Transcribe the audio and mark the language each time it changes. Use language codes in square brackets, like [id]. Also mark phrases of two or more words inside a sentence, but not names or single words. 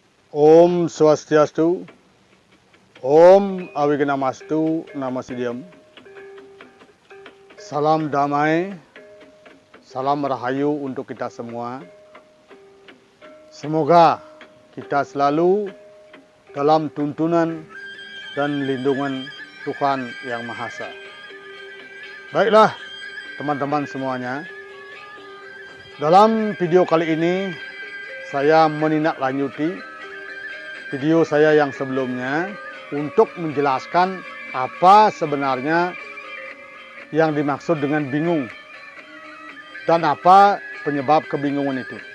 [sa] Om Swastiastu, Om Awignamastu, Namasidhyam. [id] Salam damai, salam rahayu untuk kita semua. Semoga kita selalu dalam tuntunan dan lindungan Tuhan Yang Maha Esa. Baiklah teman-teman semuanya, dalam video kali ini saya menindaklanjuti video saya yang sebelumnya untuk menjelaskan apa sebenarnya yang dimaksud dengan bingung dan apa penyebab kebingungan itu.